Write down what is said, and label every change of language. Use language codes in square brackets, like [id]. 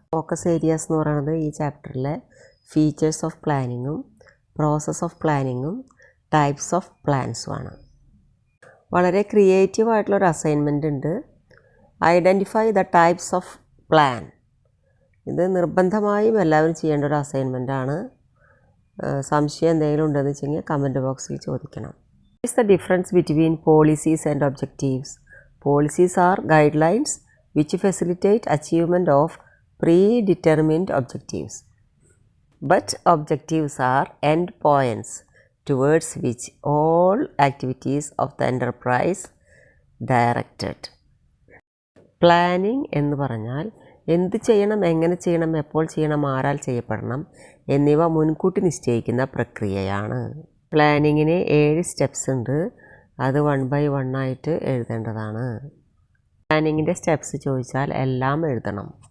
[ml] Focus areas എന്ന് പറയുന്നത് ഈ ചാപ്റ്ററിലെ features of പ്ലാനിങ്ങും process of പ്ലാനിങ്ങും types of പ്ലാൻസുമാണ്. വളരെ ക്രിയേറ്റീവ് ആയിട്ടുള്ളൊരു അസൈൻമെൻ്റ് ഉണ്ട്. [en] Identify the types of plan. [ml] ഇത് നിർബന്ധമായും എല്ലാവരും ചെയ്യേണ്ട ഒരു അസൈൻമെൻറ്റാണ്. സംശയം എന്തെങ്കിലും ഉണ്ടെന്ന് വെച്ചെങ്കിൽ കമൻറ്റ് ബോക്സിൽ ചോദിക്കണം. [en] What is the difference between policies and objectives? Policies are guidelines which facilitate achievement of predetermined objectives. But objectives are endpoints towards which all activities of the enterprise directed. [ml] Planning എന്ന് പറഞ്ഞാൽ എന്ത് ചെയ്യണം, എങ്ങനെ ചെയ്യണം, എപ്പോൾ ചെയ്യണം, ആരാൽ ചെയ്യപ്പെടണം എന്നിവ മുൻകൂട്ടി നിശ്ചയിക്കുന്ന പ്രക്രിയയാണ്. പ്ലാനിങ്ങിന് 7 സ്റ്റെപ്സ് ഉണ്ട്. അത് 1 by 1 ആയിട്ട് എഴുതേണ്ടതാണ്. പ്ലാനിങ്ങിൻ്റെ സ്റ്റെപ്സ് ചോദിച്ചാൽ എല്ലാം എഴുതണം.